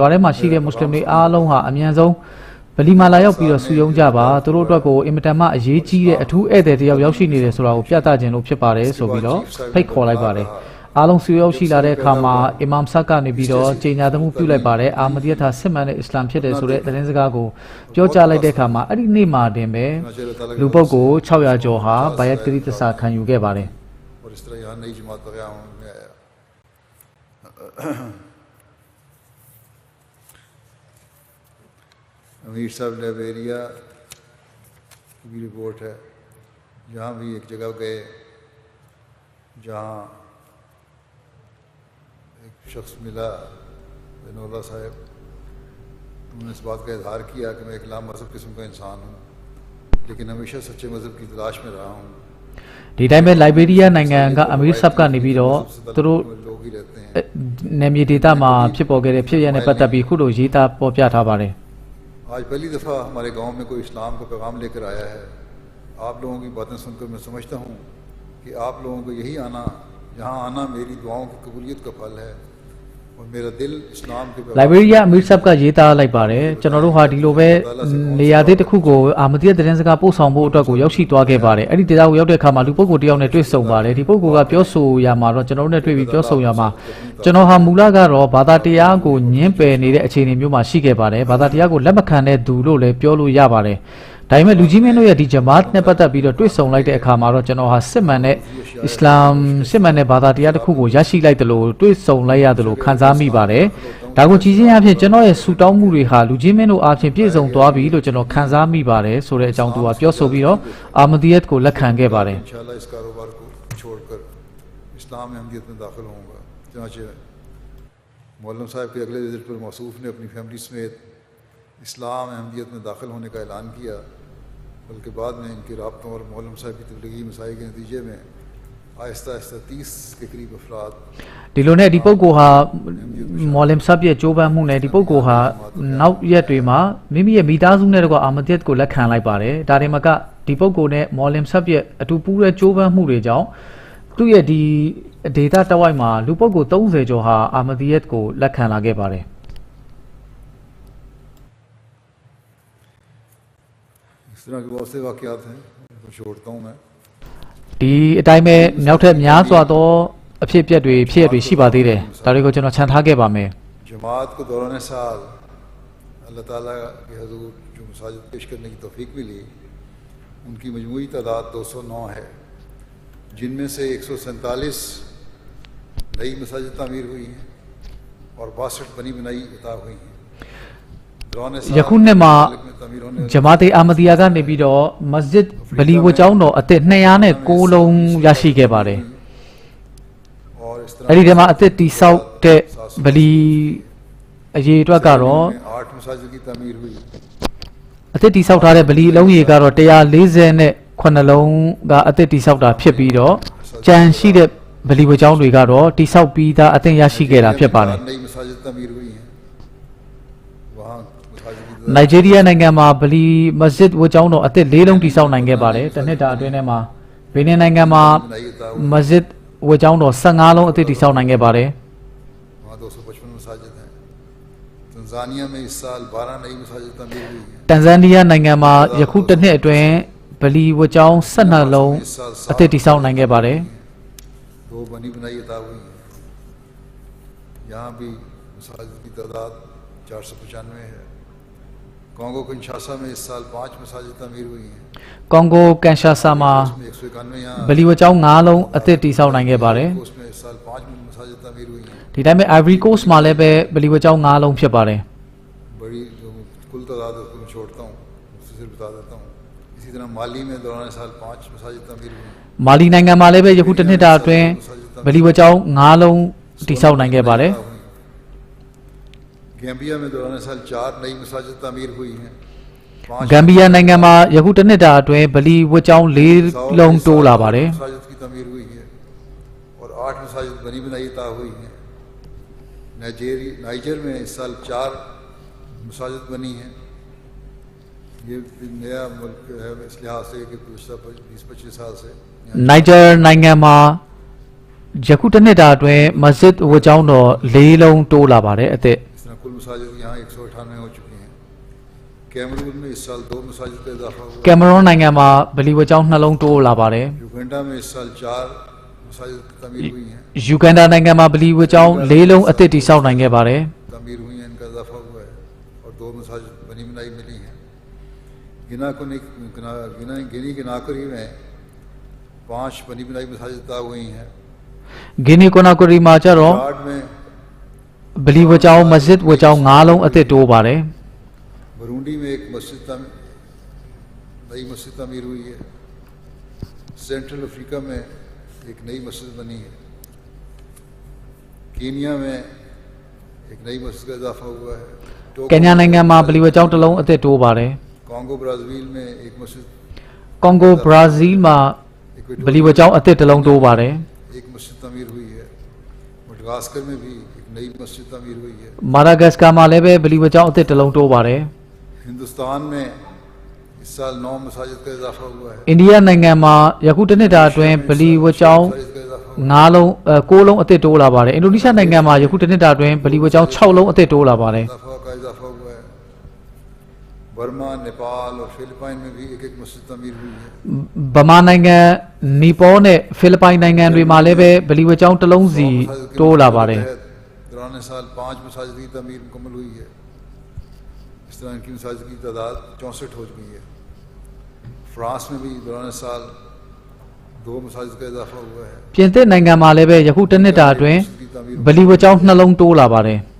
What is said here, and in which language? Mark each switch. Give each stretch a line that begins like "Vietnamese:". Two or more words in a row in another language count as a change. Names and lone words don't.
Burmese: ထဲမှာရှိတဲ့မွတ်စလင်တွေအားလုံးဟာအမြန်ဆုံးဗလီမာလာရောက်ပြီးတော့စုယုံကြပါသူတို့အတွက်ကိုအင်မတန်မှအရေးကြီးတဲ့အထူးဧည့်သည်တယောက်ရောက်ရှိနေတယ်ဆိုတာကိုပြသခြင်းလို့ဖြစ်ပါတယ်ဆိုပြီးတော့ဖိတ်ခေါ်လိုက်ပါတယ်အားလုံးစုရောက်ရှိလာတဲ့အခါမှာအီမမ်ဆတ်ကနေပြီးတော့ကြေညာမှုပြုလိုက်ပါတယ်အာမဒီယတ်ဟာစစ်မှန်တဲ့အစ္စလာမ်ဖြစ်တယ်ဆိုတဲ့သတင်းစကားကိုပြောကြားလိုက်တဲ့အခါမှာအဲ့ဒီနေ့မှာတင်ပဲလူပုဂ္ဂိုလ်600ကျော်ဟာဘယတ်ကရီတဆာခံယူခဲ့ပါတယ်
Urdu: امیر صاحب لائبیریا کی بھی رپورٹ ہے جہاں بھی ایک جگہ گئے جہاں ایک شخص ملا بنولا صاحب انہوں نے اس بات کا اظہار کیا کہ میں ایک لامذہب قسم کا انسان ہوں لیکن ہمیشہ سچے مذہب کی تلاش میں رہا ہوں
Burmese: ဒီတိုင်းပဲ Liberia နိုင်ငံကအမီရ်ဆပ်ကနေပြီးတော့သူတို့နယ်မြေဒေသမှာဖြစ်ပေါ်ခဲ့တဲ့ဖြစ်ရပ်နဲ့ပတ်သက်ပြီးခုလိုရေးသားပေါ်ပြထားပါတယ်
Urdu: آج پہلی دفعہ ہمارے گاؤں میں کوئی اسلام کا پیغام لےکر آیا ہے آپ لوگوں کی باتیں سنکر میں سمجھتا ہوں کہ آپ لوگوں کو یہی آنا یہاں آنا میری دعاؤں کی قبولیت کا پھل ہے اور میرا دل اسلام کے
Burmese: Liberia အမီရ်ဆပ်ကရေးသားလိုက်ပါတယ်ကျွန်တော်တို့ဟာဒီလိုပဲနေရာသစ်တစ်ခုကိုအာမဒီယတ်သတင်းစကားပို့ဆောင်ဖို့အတွက်ကိုရောက်ရှိသွားခဲ့ပါတယ်အဲ့ဒီဒေသကိုရောက်တဲ့အခါမှာလူပုဂ္ဂိုလ်တယောက်နဲ့တွေ့ဆုံပါတယ်ဒီပု ဂ္ဂိုလ်ကပြောဆိုရမှာတော့ကျွန်တော်တို့နဲ့တွေ့ပြီးပြောဆိုရမှာကျွန်တော်ဟာမူလကတော့ဘာသာတရားကိုညှင်းပယ်နေတဲ့အခြေအနေမျိုးမှာရှိခဲ့ပါတယ်ဘာသာတရားကိုလက်မခံတဲ့သူလို့လည်းပြောလို့ရပါတယ်ဒါပေမဲ့လူကြီးမင်းတို့ရဲ့ဒီဂျမာတ်နဲ့ပတ်သက်ပြီးတော့တွေ့ဆုံလိုက်တဲ့အခါမှာတော့ကျွန်တော်ဟာစစ်မှန်တဲ့အစ္စလာမ်စစ်မှန်တဲ့ဘာသာတရားတစ်ခုကိုရရှိလိုက်တယ်လို့တွေ့ဆုံလိုက်ရတယ်လို့ခံစားမိပါတယ်ဒါကိုကြည်ချင်းအဖြစ်ကျွန်တော်ရဲ့ဆူတောင်းမှုတွေဟာလူကြီးမင်းတို့အားဖြင့်ပြည့်စုံသွားပြီလို့ကျွန်တော်ခံစားမိပါတယ်ဆိုတဲ့အကြောင်းသူကပြောဆိုပြီးတော့အာမဒီယတ်ကိုလက်ခံခဲ့ပါတယ်
Urdu: انشاءاللہ اس کاروبار کو چھوڑکر اسلام میں اہمیت میں داخل ہوؤں گا چنانچہ مولوی صاحب کے اگلے وزٹ پر موصوف نے اپنی فیملی سمیت اسلام اہمیت میں داخل ہونے کا اعلان کیا بلکہ بعد میں انکے رابطوں اور مولوی صاحب کی تبلیغی مسائل کے نتیجے میں آہستہ آہستہ 30 کے قریب افراد
Burmese: ဒီလိုနဲ့ဒီပုဂ္ဂိုလ်ဟာမော်လင်ဆပ်ရဲ့ကြိုးပမ်းမှုနဲ့ဒီပုဂ္ဂိုလ်ဟာနောက်ရက်တွေမှာမိမိရဲ့မိသားစုနဲ့တကွာအာမဒီယတ်ကိုလက်ခံလိုက်ပါတယ်ဒါတွေမှာကဒီပုဂ္ဂိုလ်နဲ့မော်လင်ဆပ်ရဲ့အတူပူးတဲ့ကြိုးပမ်းမှုတွေကြောင့်သူ့ရဲ့ဒီဒေတာတဝိုက်မှာလူပုဂ္ဂိုလ်30ကျော်ဟာအာမဒီယတ်ကိုလက်ခံလာခဲ့ပါတယ်
Urdu: اس طرح کے بہت سے واقعات ہیں انکو چھوڑتا ہوں میں
Burmese: ဒီအတိုင်းပဲနောက်ထပ်များစွာသောအဖြစ်အပျက်တွေဖြစ်ရတွေရှိပါသေးတယ်ဒါတွေကိုကျွန်တော်ခြံထားခဲ့ပါမယ်
Urdu: جماعت کو دوران سال اللہ تعالیٰ کے حضور جو مساجد پیش کرنے کی توفیق ملی انکی مجموعی تعداد 209 ہے جنمیں سے 147 نئی مساجد تعمیر ہوئی ہیں اور 62 بنی بنائی عطا ہوئی ہیں
Burmese: ယခုနှစ်မှာဂျမာတ်အာမဒီယာကနေပြီးတော့မစဂျစ်ဗလီဝတ်ကျောင်းတော်အသစ်209လုံးရရှိခဲ့ပါတယ်အဲ့ဒီထဲမှာအသစ်တိဆောက်တဲ့ဗလီအရေအတွက်ကတော့
Urdu: 8 مساجد کی تعمیر ہوئی
Burmese: အသစ်တိဆောက်ထားတဲ့ဗလီအလုံးရေကတော့148လုံးကအသစ်တိဆောက်တာဖြစ်ပြီးတော့ကြံရှိတဲ့ဗလီဝတ်ကျောင်းတွေကတော့တိဆောက်ပြီးသားအသစ်ရရှိခဲ့တာဖြစ်ပါတယ်
Urdu: نئی مساجد تعمیر ہوئی ہیں وہاں
Burmese: နိုင်ဂျီးရီးယားနိုင်ငံမှာဗလီမစဂျစ်ဝတ်ကျောင်းတော်အသစ်၄လုံးတိဆောက်နိုင်ခဲ့ပါတယ်တစ်နှစ်တာအတွင်းထဲမှာဘီနင်နိုင်ငံမှာမစဂျစ်ဝတ်ကျောင်းတော်15လုံးအသစ်တိဆောက်နိုင်ခဲ့ပါတယ်
Urdu: وہاں 255 مساجد ہیں تنزانیہ میں اس سال 12 نئی مساجد تعمیر ہوئی ہیں
Burmese: တန်ဇန်နီးယားနိုင်ငံမှာယခုတစ်နှစ်အတွင်းဗလီဝတ်ကျောင်း12လုံးအသစ်တည်ဆောက်နိုင်ခဲ့ပါတယ်
Urdu: دو بنی بنائی عطا ہوئی ہیں یہاں بھی مساجد کی تعداد 495 ہے کانگو کنشاسا میں اس سال 5 مساجد تعمیر ہوئی ہیں
Burmese: ကွန်ဂိုကန်ရှာဆာမှာ
Urdu: 191 یہاں
Burmese: ဗလီဝတ်ကျောင်း9လုံးအသစ်တည်ဆောက်နိုင်ခဲ့ပါတယ်
Urdu: اسمیں اس سال 5 مساجد تعمیر ہوئی ہیں
Burmese: ဒီတိုင်းပဲ Ivory Coast မှာလည်းပဲဗလီဝတ်ကျောင်း9လုံးဖြစ်ပါတယ်
Urdu: بڑی جو کل تعداد اسکو میں چھوڑتا ہوں اسسے صرف بتا دیتا ہوں اسی طرح مالی میں دوران سال 5 مساجد تعمیر ہوئی ہیں
Burmese: မာလီနိုင်ငံမှာလည်းပဲယခုတစ်နှစ်တာအတွင်းဗလီဝတ်ကျောင်း9လုံးတည်ဆောက်နိုင်ခဲ့ပါတယ်
Urdu: گیمبیا میں دوران سال 4 نئی مساجد تعمیر ہوئی ہیں
Burmese: ဂမ်ဘီယာနိုင်ငံမှာယခုတစ်နှစ်တာအတွင်းဗလီဝတ်ကျောင်း4လုံးတိုးလာပါတယ်
Urdu: مساجد کی تعمیر ہوئی ہے اور 8 مساجد بنی بنائی عطا ہوئی ہیں نائجر میں اس سال 4 مساجد بنی ہیں یہ نیا ملک ہے اس لحاظ سے کہ پچھلے 20-25 سال سے
Burmese: နိုင်ဂျာနိုင်ငံမှာယခုတစ်နှစ်တာအတွင်းမစဂျစ်ဝတ်ကျောင်းတော်4လုံးတိုးလာပါတယ်အသစ်
Urdu: اس طرح کل مساجد یہاں 198 ہو چکی ہیں کیمرون میں اس سال 2 مساجد کا اضافہ ہوا
Burmese: ကင်မရွန်နိုင်ငံမှာဗလီဝတ်ကျောင်း2လုံးတိုးလာပါတယ်
Urdu: یوگنڈا میں اس سال 4 مساجد تعمیر ہوئی ہیں
Burmese: ယူဂန်ဒါနိုင်ငံမှာဗလီवतကျောင်း4လုံးအသစ်တည်ဆောက်နိုင်ခဲ့ပါတယ်
Urdu: تعمیر ہوئی ہیں انکا اضافہ ہوا ہے اور 2 مساجد بنی بنائی ملی ہیں گنی کے ناکری میں 5 بنی بنائی مساجد طے ہوئی ہیں
Burmese: ဂီနီကိုနာကိုရီမှာကျတော့
Urdu: چارڈ میں
Burmese: ဗလီဝတ်ကျောင်းမစဂျစ်ဝတ်ကျောင်း5လုံးအသစ်တိုးပါတယ်
Urdu: برونڈی میں ایک نئی مسجد تعمیر ہوئی ہے سینٹرل افریقہ میں ایک نئی مسجد بنی ہے کینیا میں ایک نئی مسجد کا اضافہ ہوا ہے
Burmese: ကင်ညာနိုင်ငံမှာဗလီဝတ်ကျောင်းတစ်လုံးအသစ်တိုးပါတယ်
Urdu: کانگو برازیل میں ایک مسجد
Burmese: ကွန်ဂိုဘရာဇီးမှာဗလီဝတ်ကျောင်းအသစ်တစ်လုံးတိုးပါတယ်
Urdu: ایک مسجد تعمیر ہوئی ہے مڈغاسکر میں بھی ایک نئی مسجد تعمیر ہوئی ہے
Burmese: မာဒါဂတ်စကာမှာလည်းပဲဗလီဝတ်ကျောင်းအသစ်တစ်လုံးတိုးပါတယ်
Urdu: ہندوستان میں اس سال 9 مساجد کا اضافہ ہوا ہے
Burmese: အိန္ဒိယနိုင်ငံမှာယခုတစ်နှစ်တာအတွင်းဗလီဝတ်ကျောင်း9လုံး9လုံးအသစ်တိုးလာပါတယ်အင်ဒိုနီးရှားနိုင်ငံမှာယခုတစ်နှစ်တာအတွင်းဗလီဝတ်ကျောင်း6လုံးအသစ်တိုးလာပါတယ်
Urdu: کا اضافہ ہوا ہے برما نیپال اور فلپائن میں بھی ایک مسجد تعمیر ہوئی ہے
Burmese: ဗမာနိုင်ငံနီပေါနဲ့ဖိလစ်ပိုင်နိုင်ငံတွေမှာလည်းပဲဗလီဝတ်ကျောင်းတစ်လုံးစီတိုးလာပါတယ်
Urdu: دوران سال 5 مساجد کی تعمیر مکمل ہوئی ہے اس طرح انکی مساجد کی تعداد 64 ہو چکی ہے فرانس میں بھی دوران سال 2 مساجد کا اضافہ ہوا ہے
Burmese: ပြင်သစ်နိုင်ငံမှာလည်းပဲယခုတစ်နှစ်တာအတွင်းဗလီဝတ်ကျောင်း2လုံးတိုးလာပါတယ်